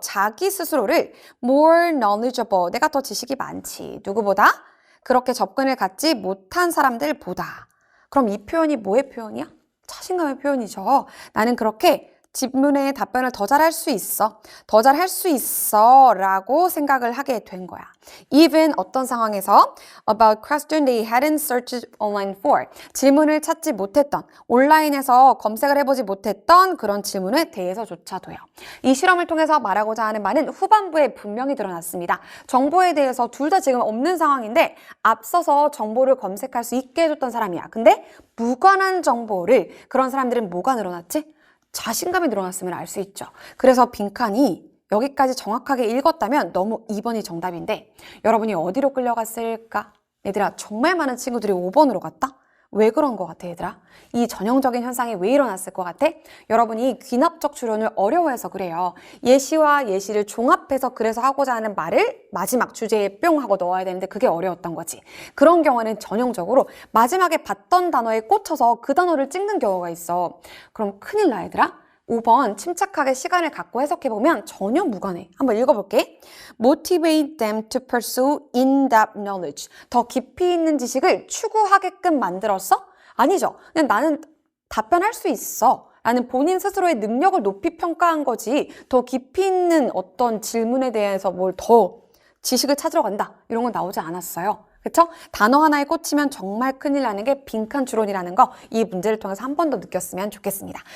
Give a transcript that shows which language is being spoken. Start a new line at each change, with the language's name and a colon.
Korean: 자기 스스로를
English: more knowledgeable,
Korean: 내가 더 지식이 많지. 누구보다? 그렇게 접근을 갖지 못한 사람들보다. 그럼 이 표현이 뭐의 표현이야? 자신감의 표현이죠. 나는 그렇게 질문에 답변을 더 잘할 수 있어. 더 잘할 수 있어 라고 생각을 하게 된 거야.
English: Even
Korean: 어떤 상황에서
English: about question they hadn't searched online for.
Korean: 질문을 찾지 못했던, 온라인에서 검색을 해보지 못했던 그런 질문에 대해서조차도요. 이 실험을 통해서 말하고자 하는 바는 후반부에 분명히 드러났습니다. 정보에 대해서 둘 다 지금 없는 상황인데 앞서서 정보를 검색할 수 있게 해줬던 사람이야. 근데 무관한 정보를 그런 사람들은 뭐가 늘어났지? 자신감이 늘어났으면 알 수 있죠. 그래서 빈칸이 여기까지 정확하게 읽었다면 너무 2번이 정답인데 여러분이 어디로 끌려갔을까? 얘들아, 정말 많은 친구들이 5번으로 갔다? 왜 그런 것 같아, 얘들아? 이 전형적인 현상이 왜 일어났을 것 같아? 여러분이 귀납적 추론을 어려워해서 그래요. 예시와 예시를 종합해서 그래서 하고자 하는 말을 마지막 주제에 뿅 하고 넣어야 되는데 그게 어려웠던 거지. 그런 경우는 전형적으로 마지막에 봤던 단어에 꽂혀서 그 단어를 찍는 경우가 있어. 그럼 큰일 나, 얘들아. 5번 침착하게 시간을 갖고 해석해보면 전혀 무관해. 한번 읽어볼게.
English: Motivate them to pursue in-depth knowledge.
Korean: 더 깊이 있는 지식을 추구하게끔 만들었어? 아니죠. 그냥 나는 답변할 수 있어. 라는 본인 스스로의 능력을 높이 평가한 거지. 더 깊이 있는 어떤 질문에 대해서 뭘 더 지식을 찾으러 간다. 이런 건 나오지 않았어요. 그쵸? 단어 하나에 꽂히면 정말 큰일 나는 게 빈칸 추론이라는 거, 이 문제를 통해서 한 번 더 느꼈으면 좋겠습니다.